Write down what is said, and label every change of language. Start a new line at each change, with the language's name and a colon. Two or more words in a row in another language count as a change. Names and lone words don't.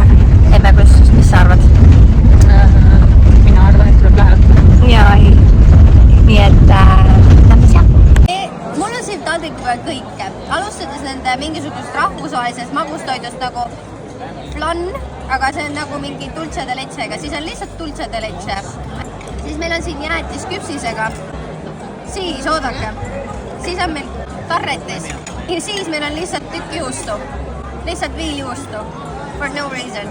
Estonian: Emme, mis sa arvad? Mina arvan, et tuleb läheb. Ja ei, nii et lähme seal. Mul on siin taldriku peal kõike, alustades nende mingisugust rahvusvahelisest magustoidust nagu flan, aga see on nagu mingi
Spanish: dulce de lechega,
Estonian: siis on lihtsalt
Spanish: dulce de leche.
Estonian: Siis meil on siin jäätis küpsisega, siis oodake, siis on meil tarretis ja siis meil on lihtsalt tükk juustu, lihtsalt viiljuustu,
English: for no reason.